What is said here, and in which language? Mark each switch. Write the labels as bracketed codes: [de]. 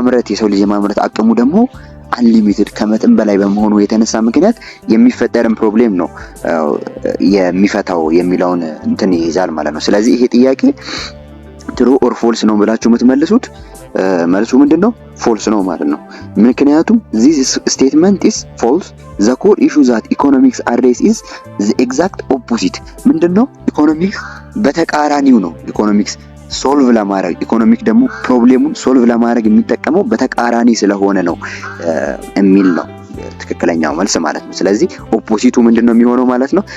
[am] የሰው ልጅ የማምረት አቅሙ ደግሞ አንሊሚትድ ከመጠን በላይ በመሆኑ የተነሳ ምክንያት የሚፈጠርን ፕሮብሌም ነው የሚፈታው የሚለውን እንትን ይይዛል ማለት ነው። ስለዚህ ይሄ ጥያቄ ትሩ ኦር ፎልስ ነው ብላችሁ የምትመልሱት መልሱ ምንድነው? ፎልስ ነው ማለት ነው። ምክንያቱም [en] this statement is false. the core issue that economics address is the exact opposite. [am] ምንድነው? ኢኮኖሚክስ በተቃራኒው ነው። ኢኮኖሚክስ ሶልቭ ለማድረግ ኢኮኖሚክ ደግሞ ፕሮብሌሙን ሶልቭ ለማድረግ የሚጠቀመው በተቃራኒ ስለሆነ ነው የሚል ነው ትክክለኛው መልስ ማለት ነው። ስለዚህ ኦፖዚቱ ምንድነው የሚሆነው ማለት ነው?